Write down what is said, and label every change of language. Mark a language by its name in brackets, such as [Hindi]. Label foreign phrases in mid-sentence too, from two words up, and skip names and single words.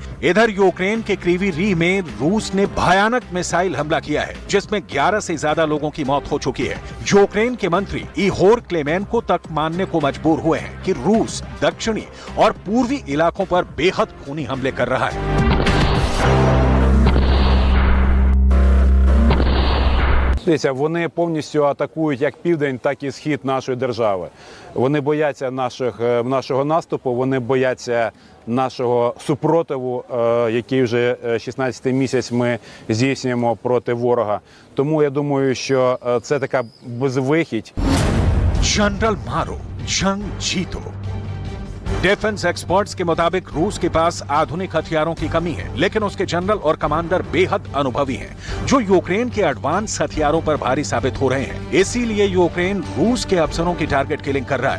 [Hindi] इधर यूक्रेन के क्रीवी रीह में रूस ने भयानक मिसाइल हमला किया है, जिसमें 11 से ज्यादा लोगों की मौत हो चुकी है। यूक्रेन के मंत्री इहोर क्लेमेंको तक मानने को मजबूर हुए हैं कि रूस दक्षिणी और पूर्वी इलाकों पर बेहद खूनी हमले कर रहा है। [Ukrainian] Дивіться, вони повністю атакують як південь, так і схід нашої держави. Вони бояться нашого наступу, вони бояться нашого супротиву, який вже 16-й місяць ми здійснюємо проти ворога. Тому я думаю, що це така безвихідь. [Hindi] जनरल मारो, जंग जीतो। [English] defense experts [Hindi] के मुताबिक रूस के पास आधुनिक हथियारों की कमी है, लेकिन उसके जनरल और कमांडर बेहद अनुभवी हैं, जो यूक्रेन के एडवांस हथियारों पर भारी साबित हो रहे हैं। इसीलिए यूक्रेन रूस के अफसरों की [English] target killing [Hindi] कर रहा है।